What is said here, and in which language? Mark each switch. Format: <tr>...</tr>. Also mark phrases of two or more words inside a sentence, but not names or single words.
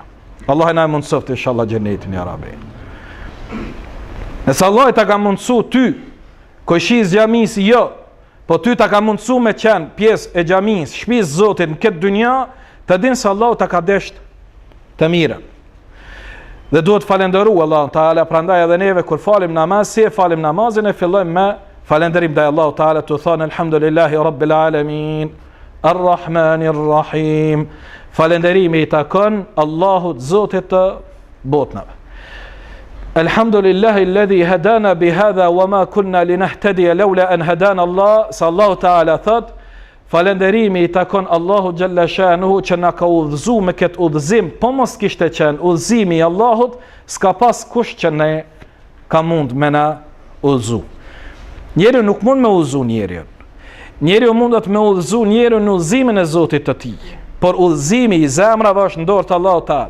<sq>Allahu na mundsoft inshallah xhenetin</sq> <ar>يا رب.</ar> <sq>Nëse Allah ta ka mundsu ty, koqësh xhamis jo, po ty ta ka mundsu me qenë pjesë e xhamis, shtëpisë Zotit në këtë dynja, të dinë se Allahu ta ka desht të mirën. Dhe duhet falenderu Allahu Taala, prandaj edhe neve kur falim namaz, si e falim namazin e fillojmë me falenderim ndaj Allahu Taala, të thonë</sq> <ar>الحمد لله رب العالمين الرحمن الرحيم.</ar> <sq>Falenderimi I takon Allahut Zotit të botëve.</sq> <ar>الحمد لله الذي هدانا لهذا وما كنا لنهتدي لولا أن هدانا الله.</ar> <sq>Sa Allahu Taala thot, falenderimi I takon Allahu</sq> <ar>جل شأنه</ar> <sq>që na ka udhëzu me këtë udhëzim, po mos kishte qenë udhëzimi I Allahut, s'ka pas kush që ne ka mund me na udhëzu. Njeriu nuk mund me udhëzu njeriu. Njeriu mundet me udhëzu njeriu në udhëzimin e Zotit të tij, por udhëzimi I zemrave është në dorë të Allahut Taala.</sq>